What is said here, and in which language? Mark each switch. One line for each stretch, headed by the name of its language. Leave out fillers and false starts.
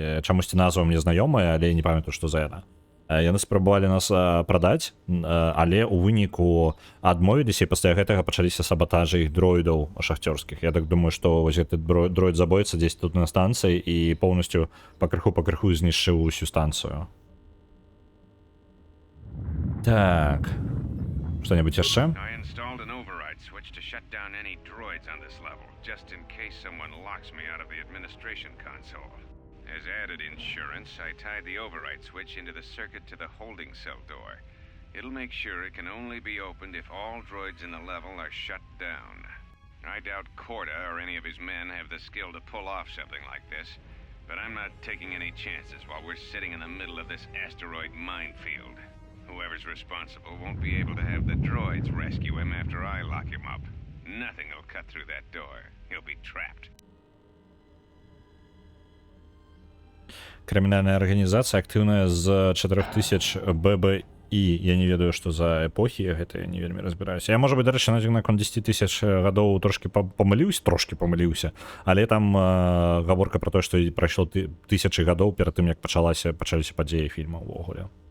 Belarusian: Чамусьці назва мне знаёмая, але я не памятаю, што за яна. Яны спрабавалі нас прадаць, але ў выніку адмовіліся, і пасля гэтага пачаліся сабатажы іх дроідаў шахцёрскіх. Я так думаю, што вось гэты дроід забойца дзесь тут на станцыі і поўнасцю пакрыху знішчыў усю станцыю. Так. Што-небудзь яшчэ?
English: I installed an override switch to shut down any droids on this level, just in case someone locks me out of the administration console. As added insurance, I tied the override switch into the circuit to the holding cell door. It'll make sure it can only be opened if all droids in the level are shut down. I doubt Corda or any of his men have the skill to pull off something like this, but I'm not taking any chances while we're sitting in the middle of this asteroid minefield. Whoever's responsible won't be able to have the droids rescue him after I lock him up. Nothing will cut through that door. He'll be trapped.
Belarusian: Крымінальная арганізацыя актыўная з 4000 ББІ. Я не ведаю, што за эпохі, гэта я не вельмі разбіраюся. Я, можа быць, дарэчы, наконт 10 000 гадоў трошкі памыліўся, але там гаворка пра тое, што прайшло 1000 гадоў перад тым, як пачаліся падзеі фільма ўвогуле.